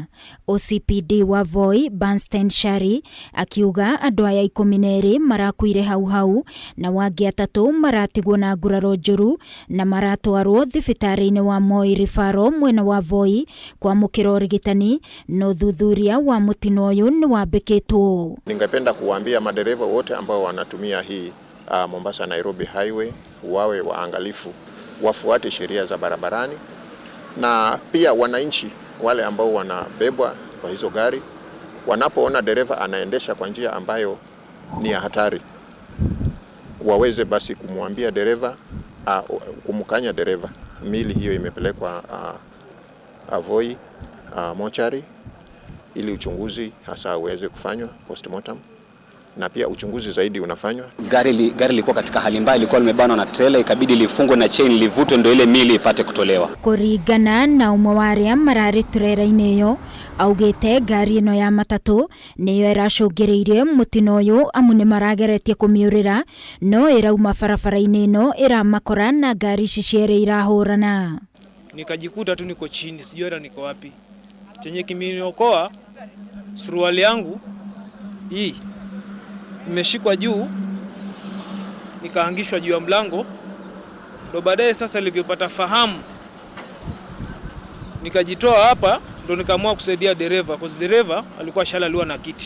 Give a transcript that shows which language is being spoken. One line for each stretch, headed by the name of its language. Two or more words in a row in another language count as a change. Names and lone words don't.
Kikuyu: OCPD wa Voi, Bernstein Shari, akiuga andũ aya 12 marakuire hau na wangĩ 3 maratigwo na nguraro njũru na maratwarwo thibitarĩ-inĩ wa Moi Referral mwena wa Voi kwamũkĩra ũrigitani, no thuthuria wa mutino ũyũ nĩ wambĩkĩtwo.
Swahili: Ningependa kuambia madereva wote ambao wanatumia hii Mombasa Nairobi highway wawe waangalifu, wafuate sheria za barabarani, na pia wananchi wale ambao wanabebwa kwa hizo gari wanapoona dereva anaendesha kwa njia ambayo ni ya hatari, waweze basi kumwambia dereva, kumkanya dereva. Mili hiyo imepelekwa Voi mochari ili uchunguzi hasa uweze kufanywa postmortem, na pia uchunguzi zaidi unafanywa. Gari lilikuwa katika hali mbaya, lilikuwa limebanwa na trailer, ikabidi lifungwe na chain livutwe ndio ile mili ipate kutolewa.
Kikuyu: Kuringana na umwe wa arĩa mararĩ trailer-inĩ ĩyo, augĩte ngari ĩno ya matatu nĩyo ĩracũngĩrĩirie mutino ũyũ amu nĩ marageretie kũmĩũrĩra, no ĩrauma barabara-inĩ ĩno ĩramakora na ngari ici cierĩ irahũrana.
Swahili: Nikajikuta tu niko chini, sijui hata niko wapi. Chenye kimeniokoa suruali yangu hii imeshikwa juu, nikaangishwa juu ya mlango, ndo baadaye sasa nilipopata fahamu nikajitoa hapa, ndo nikaamua kusaidia dereva, kwa sababu dereva alikuwa shalaliwa na kiti.